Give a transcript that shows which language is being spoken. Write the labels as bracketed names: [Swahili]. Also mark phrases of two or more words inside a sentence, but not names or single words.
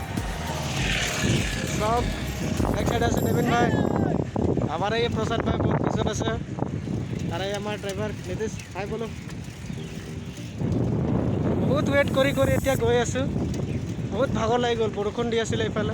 [Assamese] সব এক সাইড আছে দেবেন ভাই, আমার এই প্রসাদ ভাই বহুত পিছত আছে, আর এই আমার ড্রাইভার নীতিশ। হাই বলো। বহুত ওয়েট কৰি এতিয়া গৈ আছোঁ। বহুত ভাগৰ লাগি গ'ল, বৰষুণ দি আছিলে এইফালে।